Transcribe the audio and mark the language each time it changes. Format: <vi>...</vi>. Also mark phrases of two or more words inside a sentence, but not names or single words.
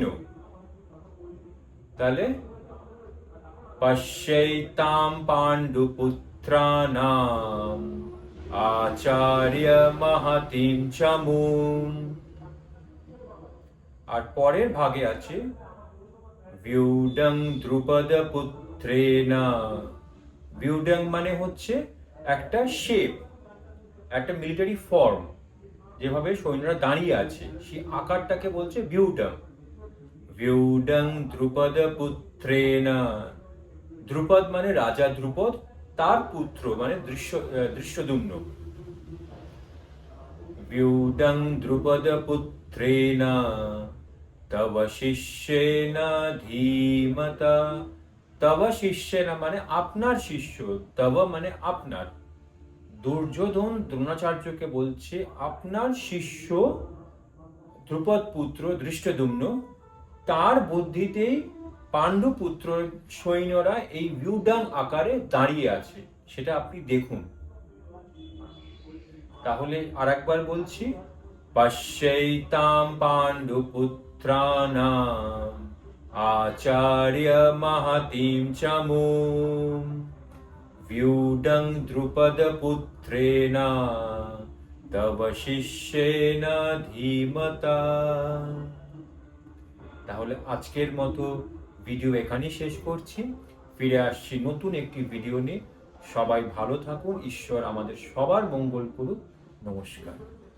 <sa>তাহলে পশ্যৈতাম পাণ্ডুপুত্রাণাম আচার্য মহতিম চমুম।</sa> <bn>আর পরের ভাগে আছে</bn> <sa>व्यूढं द्रुपदपुत्रेण।</sa> <bn>व्यूढं মানে হচ্ছে একটা শেপ, একটা মিলিটারি ফর্ম, যেভাবে সৈন্যরা দাঁড়িয়ে আছে সেই আকারটাকে বলছে व्यूढं।</bn> <sa>व्यूढं द्रुपदपुत्रेण,</sa> <bn>দ্রুপদ মানে রাজা দ্রুপদ, তার পুত্র মানে ধৃষ্টদ্যুম্ন।</bn> <sa>व्यूढं द्रुपदपुत्रेण तव शिष्येन धीमता। तव शिष्येन</sa> <bn>মানে আপনার শিষ্য, তব মানে আপনার। দুর্যোধন দ্রোণাচার্যকে বলছে আপনার শিষ্য দ্রুপদ পুত্র ধৃষ্টদ্যুম্ন, তার বুদ্ধিতেই পাণ্ডুপুত্র সৈন্যরা এই व्यूढं আকারে দাঁড়িয়ে আছে, সেটা আপনি দেখুন। তাহলে আরেকবার বলছি,</bn> <sa>পশ্যৈতাম পাণ্ডুপুত্রাণাম আচার্য মহতিম চমুম व्यूढं द्रुपदपुत्रेण तव शिष्येन धीमता।</sa> <bn>তাহলে আজকের মতো ভিডিও এখানেই শেষ করছি। ফিরে আসছি নতুন একটি ভিডিও নিয়ে। সবাই ভালো থাকুন, ঈশ্বর আমাদের সবার মঙ্গল করুন। নমস্কার।</bn>